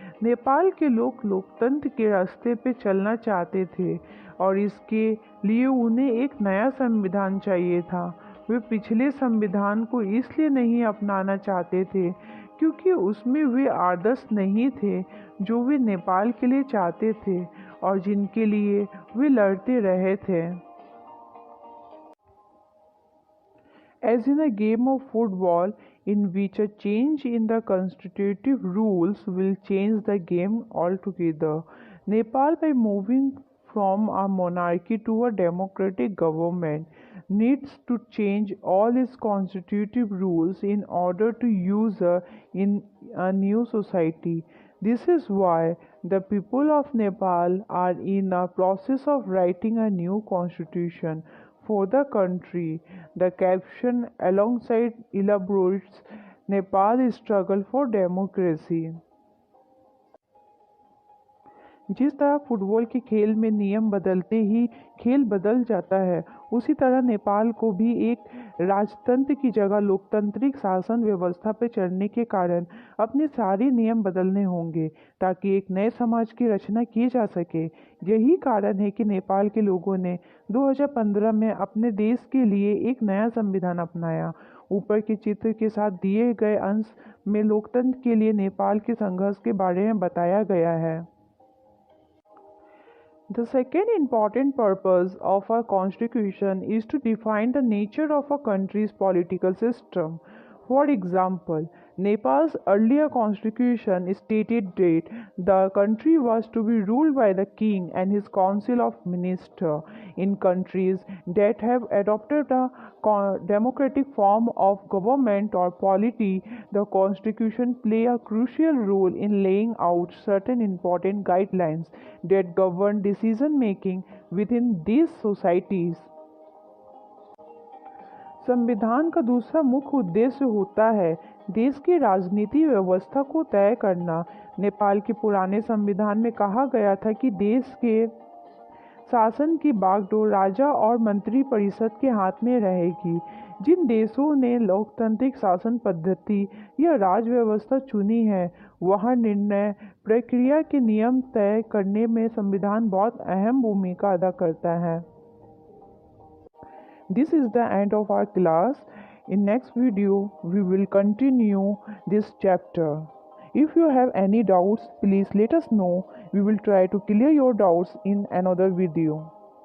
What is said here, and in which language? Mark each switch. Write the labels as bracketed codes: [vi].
[hi] नेपाल के लोग लोकतंत्र के रास्ते पे चलना चाहते थे और इसके लिए उन्हें एक नया संविधान चाहिए था। वे पिछले संविधान को इसलिए नहीं अपनाना चाहते थे क्योंकि उसमें वे आदर्श नहीं थे जो वे नेपाल के लिए चाहते थे और जिनके लिए वे लड़ते रहे थे। [en] As in a game of football in which a change in the constitutive rules will change the game altogether, Nepal, by moving from a monarchy to a democratic government, needs to change all its constitutive rules in order to use in a new society. This is why the people of Nepal are in a process of writing a new constitution for the country. The caption alongside elaborates Nepal's struggle for democracy. [hi] जिस तरह football के खेल में नियम बदलते ही खेल बदल जाता है, उसी तरह नेपाल को भी एक राजतंत्र की जगह लोकतांत्रिक शासन व्यवस्था पर चलने के कारण अपने सारे नियम बदलने होंगे ताकि एक नए समाज की रचना की जा सके। यही कारण है कि नेपाल के लोगों ने 2015 में अपने देश के लिए एक नया संविधान अपनाया। ऊपर के चित्र के साथ दिए गए अंश में लोकतंत्र के लिए नेपाल के संघर्ष के बारे में बताया गया है। [en] The second important purpose of a constitution is to define the nature of a country's political system. For example, Nepal's earlier constitution stated that the country was to be ruled by the king and his council of ministers. In countries that have adopted a democratic form of government or polity, the constitution plays a crucial role in laying out certain important guidelines that govern decision making within these societies. [hi] संविधान का दूसरा मुख्य उद्देश्य होता है देश की राजनीति व्यवस्था को तय करना। नेपाल के पुराने संविधान में कहा गया था कि देश के शासन की बागडोर राजा और मंत्री परिषद के हाथ में रहेगी। जिन देशों ने लोकतांत्रिक शासन पद्धति या राज व्यवस्था चुनी है, वहाँ निर्णय प्रक्रिया के नियम तय करने में संविधान बहुत अहम भूमिका अदा करता है। [en] This is the end of our class. In next video, we will continue this chapter. If you have any doubts, please let us know. We will try to clear your doubts in another video.